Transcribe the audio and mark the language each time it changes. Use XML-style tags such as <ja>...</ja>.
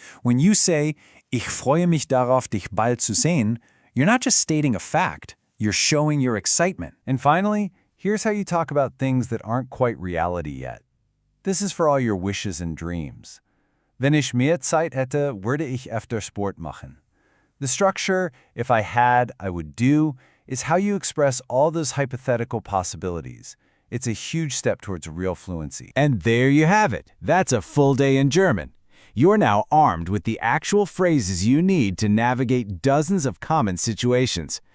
<en>When you say,</en> <de>ich freue mich darauf, dich bald zu sehen,</de> <en>you're not just stating a fact, you're showing your excitement. And finally, here's how you talk about things that aren't quite reality yet. This is for all your wishes and dreams.</en> <de>Wenn ich mehr Zeit hätte, würde ich öfter Sport machen.</de> <en>The structure, if I had, I would do, is how you express all those hypothetical possibilities. It's a huge step towards real fluency. And there you have it. That's a full day in German. You're now armed with the actual phrases you need to navigate dozens of common situations.</en>